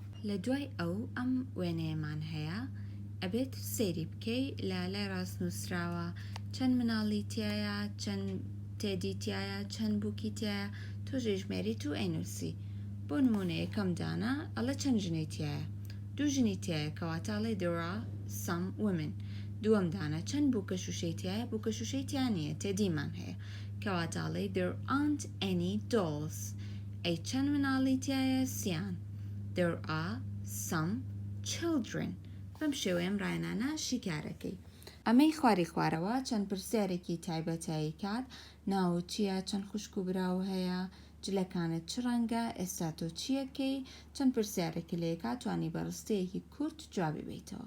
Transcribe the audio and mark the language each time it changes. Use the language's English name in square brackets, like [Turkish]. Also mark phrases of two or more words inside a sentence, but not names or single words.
[Central Kurdish] لە دوای ئەو ئەم وێنەیەمان هەیە ئەبێت سێری بکەی لە لای ڕاست نووسراوە چەند مناڵی تایە چەند تێدی تایە چەند بووکی تایە تۆ ژێژمێریت و ئەینووسی. بۆ نمونە یەکەم دانە ئەڵە چەند ژنەی تایە 2 ژنی تایە کەواتاڵێ [English] there are some women. [Central Kurdish] دووەم دانە چەند بووکە شوشەی تایە بووکە شوشەی تیانە تێدیمان هەیە کەواتاڵێ [English] there aren't any dolls. [Central Kurdish] ئەی چەند مناڵی تایە سیان [English] there are some children. [Central Kurdish] بەم شێوەیەم ڕایانانە شیکارەکەی. ئەمەی خوارەوە چەند پرسیارێکی تایبەتایی کات ناوت چییە چەند خوشک و براو هەیە جلەکانت چ ڕەنگە ئێستا تۆ چیەکەی چەند پرسیارێکی لێکات توانی بەڕستەیەکی کورت جوابی بیتەوە.